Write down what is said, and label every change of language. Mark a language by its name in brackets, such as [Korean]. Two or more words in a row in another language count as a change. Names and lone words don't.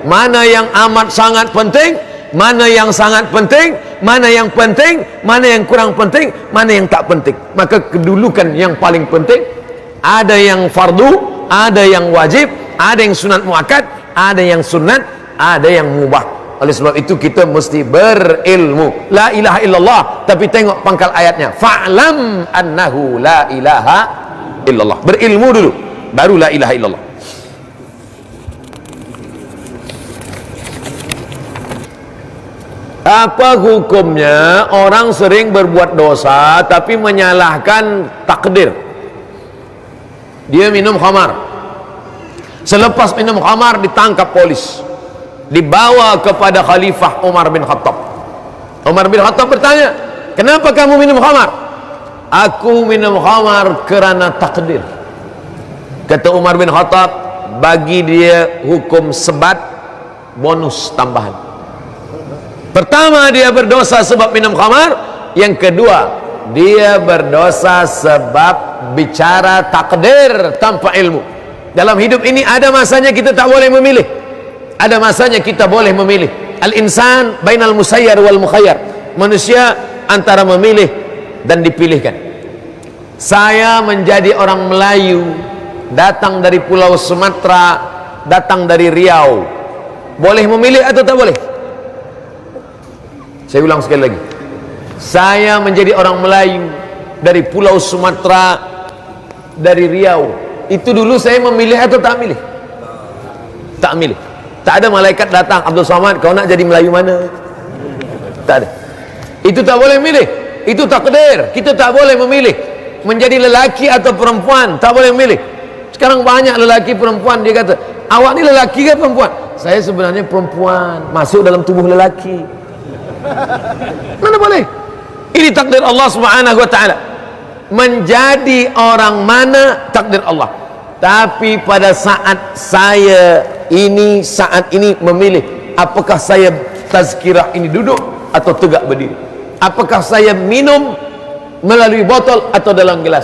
[Malay] Mana yang amat sangat penting, mana yang sangat penting, mana yang penting, mana yang kurang penting, mana yang tak penting. Maka kedudukan yang paling penting. Ada yang fardu, ada yang wajib, ada yang sunat muakkad, ada yang sunat, ada yang mubah. Oleh sebab itu kita mesti berilmu. [Arabic] لا إله إلا الله, [Malay] tapi tengok pangkal ayatnya, [Arabic] فاعلم أنه لا إله إلا الله. [Malay] Berilmu dulu, baru [Arabic] لا إله إلا الله. [Malay] Apa hukumnya orang sering berbuat dosa tapi menyalahkan takdir? Dia minum khamar, selepas minum khamar ditangkap polis, dibawa kepada Khalifah Umar bin Khattab. Umar bin Khattab bertanya, kenapa kamu minum khamar? Aku minum khamar kerana takdir. Kata Umar bin Khattab, bagi dia hukum sebat, bonus tambahan. Pertama, dia berdosa sebab minum khamar. Yang kedua, dia berdosa sebab bicara takdir tanpa ilmu. Dalam hidup ini ada masanya kita tak boleh memilih, ada masanya kita boleh memilih. [Arabic] الإنسان بين المسير والمخير. [Malay] Manusia antara memilih dan dipilihkan. Saya menjadi orang Melayu, datang dari Pulau Sumatera, datang dari Riau, boleh memilih atau tak boleh? Saya ulang sekali lagi, saya menjadi orang Melayu dari Pulau Sumatera, dari Riau, itu dulu saya memilih atau tak milih? Tak milih. Tak ada malaikat datang, Abdul Somad, kau nak jadi Melayu mana? Tak ada. Itu tak boleh milih. Itu takdir. Kita tak boleh memilih menjadi lelaki atau perempuan, tak boleh memilih. Sekarang banyak lelaki perempuan, dia kata, awak ni lelaki ke perempuan? Saya sebenarnya perempuan, masuk dalam tubuh lelaki. Mana boleh? Ini takdir Allah [Arabic] سبحانه وتعالى. [Malay] Menjadi orang mana takdir Allah. Tapi pada saat saat ini memilih, apakah saya tazkirah ini duduk atau tegak berdiri? Apakah saya minum melalui botol atau dalam gelas?